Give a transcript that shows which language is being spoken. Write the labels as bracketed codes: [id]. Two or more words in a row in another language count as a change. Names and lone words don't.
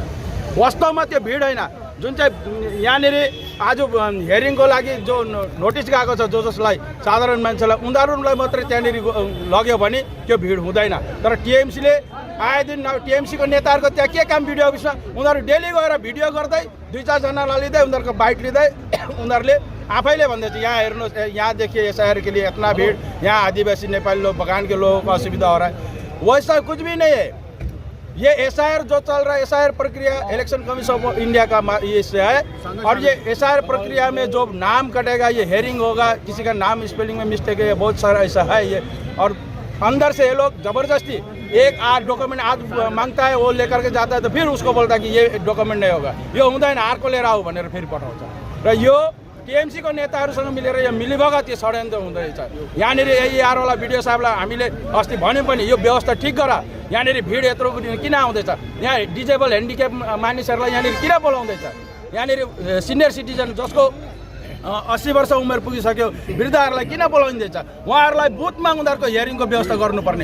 [ne] वास्तवमा त्यो भिड होइन, जुन चाहिँ यहाँनिर आज हेरिङको लागि जो नोटिस गएको छ जसलाई साधारण मान्छेलाई उनीहरूलाई मात्रै त्यहाँनिर लग्यो भने त्यो भिड हुँदैन। तर टिएमसीले आए दिन टिएमसीको नेताहरूको त्यहाँ के काम भिडियो अफिसमा उनीहरू डेली गएर भिडियो गर्दै 2-4जनालाई लिँदै उनीहरूको बाइट लिँदै उनीहरूले आफैले भन्दैछ यहाँ हेर्नुहोस्, [hi] यहाँ देखिए एसआईआर के लिए इतना भीड़, यहाँ आदिवासी नेपाली लोग बगान के लोगों को असुविधा हो रहा है। वैसा कुछ भी नहीं है। ये एसआईआर जो चल रहा है, एसआईआर प्रक्रिया इलेक्शन कमीशन ऑफ इंडिया का इससे है और ये एसआईआर प्रक्रिया में जो नाम कटेगा, ये हेयरिंग होगा, किसी का नाम स्पेलिंग में मिस्टेक है, बहुत सारा ऐसा है ये। और अंदर से ये लोग जबरदस्ती एक डॉक्यूमेंट आज मांगता है, वो लेकर के जाता है तो फिर उसको बोलता है कि ये डॉक्यूमेंट नहीं होगा, [ne] यो हुँदैन अर्को लिएर आऊ भनेर फेरि पठाउँछ। र यो टिएमसी को नेताहरूसँग मिलेर यो मिलीभगत यो षड्यन्त्र हुँदैछ। यहाँनिर एआरवाला भिडियो साहबलाई हामीले अस्ति भन्यौँ पनि यो व्यवस्था ठिक गर, यहाँनिर भिड यत्रो किन आउँदैछ, यहाँ [en] disabled handicap [ne] मानिसहरूलाई यहाँनिर किन बोलाउँदैछ, यहाँनिर [en] senior citizen [ne] जसको 80 वर्ष उमेर पुगिसक्यो वृद्धहरूलाई किन बोलाइँदैछ, उहाँहरूलाई बुथमा उनीहरूको हियरिङको व्यवस्था गर्नुपर्ने।